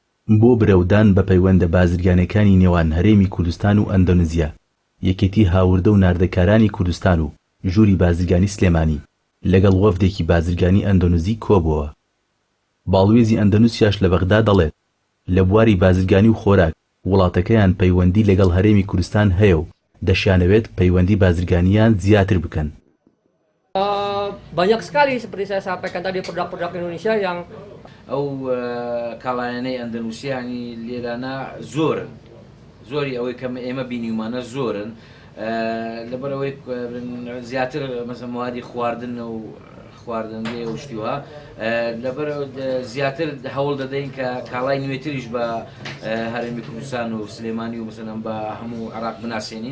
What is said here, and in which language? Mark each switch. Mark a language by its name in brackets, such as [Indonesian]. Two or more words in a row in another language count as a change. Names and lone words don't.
[Central Kurdish] بۆ برەودان بە پەیوەندە بازرگانیەکانی نێوان هەرێمی کوردستان و ئەندۆنزیا، یەکێتی هاوردە و ناردەکارانی کوردستان و ژووری بازرگانی سلێمانی لەگەڵ وەفدێکی بازرگانی ئەندۆنزی کۆبووە. باڵوێزی ئەندەنوسیاش لە بەغدا دەڵێت لە بواری بازرگانی و خۆراک وڵاتەکەیان پەیوەندی لەگەڵ هەرێمی کوردستان هەیە و دەشیانەوێت پەیوەندی بازرگانیان زیاتر بکەن. [Indonesian] Banyak sekali seperti saya sampaikan tadi produk-produk Indonesia yang [Central Kurdish] کاڵایانەی ئەندەنوسیانی لێرانە زۆری ئەوەی کەم ئێمە بینیمانە زۆرن لەبەرەوەی زیاتر مەسەڵەن موادی خواردن و خواردنگێ و شتیوە لەبەر زیاتر هەوڵ دەدەین کە کاڵای نوێتریش بە هەرێمی کوردستان و سلێمانی و مەسەڵەن بە هەموو عێراق بناسێنین.